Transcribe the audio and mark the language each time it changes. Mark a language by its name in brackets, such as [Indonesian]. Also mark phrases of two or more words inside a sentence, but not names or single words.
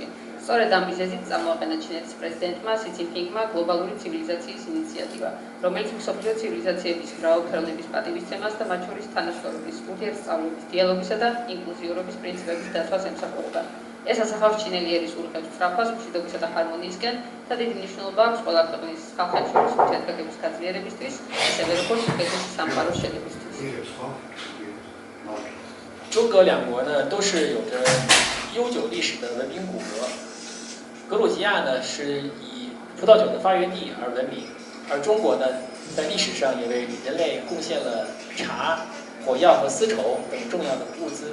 [Georgian] სწორედ ამ მიზეზით წამოაყენა ჩინეთის პრეზიდენტმა სი ცინპინგმა გლობალური ცივილიზაციის ინიციატივა, რომელიც მსოფლიო ცივილიზაციების მრავალფეროვნების პატივისცემას და მათ შორის თანასწორობის, ურთიერთსწავლების, დიალოგისა და ინკლუზიურობის პრინციპების დაცვას ემსახურება. ეს ასახავს ჩინელი ერის ურყევს სწრაფას, მშვიდობისა და ჰარმონიისკენ და დიდი მნიშვნელობა აქვს ყველა ქვეყნის ხალხებს შორის ურთიერთგაგების გაძლიერებისთვის, ასევე როგორც კეთილ სამყაროს შედეგისთვის. [Chinese] 中俄两国呢都是有着悠久历史的文明骨骼。格鲁吉亚呢是以葡萄酒的发源地而闻名，而中国呢在历史上也为人类贡献了茶、 火药和丝绸等重要的物资。